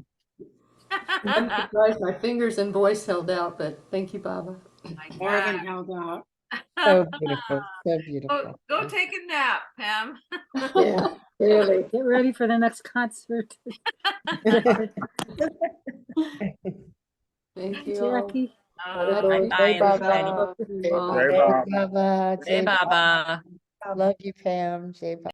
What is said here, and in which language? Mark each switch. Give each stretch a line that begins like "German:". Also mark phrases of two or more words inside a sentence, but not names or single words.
English: I'm surprised my fingers and voice held out, but thank you, Baba. More than held out. So beautiful. So beautiful. Go take a nap, Pam. Yeah, really. Get ready for the next concert. Thank you all. Jackie. Bye-bye, Jai everybody. Baba. Jai Baba. Baba. Hey, Baba. Love you, Pam. Jai Baba.